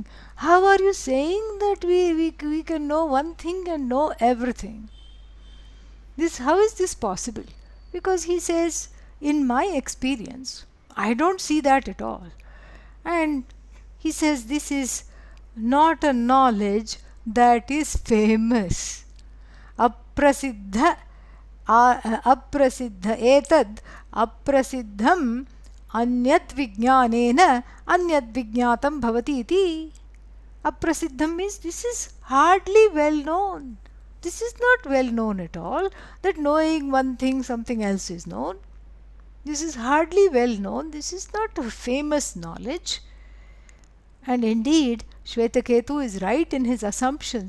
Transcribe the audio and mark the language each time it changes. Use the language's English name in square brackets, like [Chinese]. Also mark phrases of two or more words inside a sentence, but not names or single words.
[English] How are you saying that we can know one thing and know everything? How is this possible? Because he says, in my experience, I don't see that at all. And he says this is not a knowledge that is famous. [Sanskrit] Aprasiddha etad aprasiddham anyat vijnanena anyat vijnatam bhavati iti. [English] Aprasiddham means this is hardly well known. This is not well known at all, that knowing one thing something else is known. This is hardly well known. This is not a famous knowledge. And indeed, Shvetaketu is right in his assumptions.